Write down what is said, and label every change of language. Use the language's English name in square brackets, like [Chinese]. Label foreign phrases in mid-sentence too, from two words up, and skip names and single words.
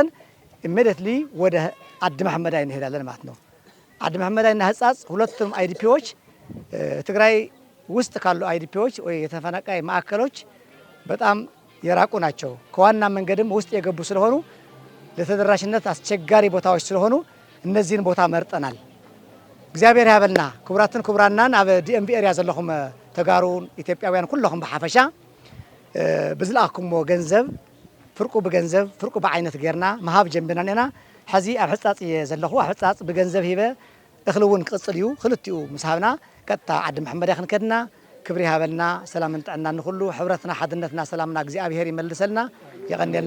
[Amharic] ኢሚዲየትሊ ወደ አዲ መሐመዳይ እንሄዳለን ማለት ነው። አዲ መሐመዳይና ህጻጽ ሁለቱም አይዲፒዎች ትግራይ ውስጥ ካሉ አይዲፒዎች ወይ የተፈናቃይ ማዕከሎች በጣም የራቁ ናቸው። ከዋና መንገድም ውስጥ የገቡ ስለሆኑ ለተደራሽነት አስቸጋሪ ቦታዎች ስለሆኑ እነዚህን ቦታ መርጠናል። [Tigrinya] እግዚአብሔር ያበልና ክቡራትን ክቡራናን ኣብ ዲኤምቪ ኤሪያ ዘለኹም ተጋሩ ኢትዮጵያውያን ኩለኹም ብሓፈሻ ብዝለኣክሞ ገንዘብ ፍርቁ ብገንዘብ ፍርቁ ብዓይነት ጌርና መሃብ ጀንብና ኔና ሕዚ ኣብ ሕጻጽ እየ ዘለኹ። ኣብ ሕጻጽ ብገንዘብ ሂበ እኽሊ እውን ክቅፅል እዩ። ክልቲኡ ምስ ሃብና ቀጥታ ዓዲ መሐመዳይ ክንከድና ክብሪ ሃበልና ሰላምን ጥዕና ንኩሉ ሕብረትና ሓድነትና ሰላምና እግዚአብሔር ይመልሰልና ይቀነልና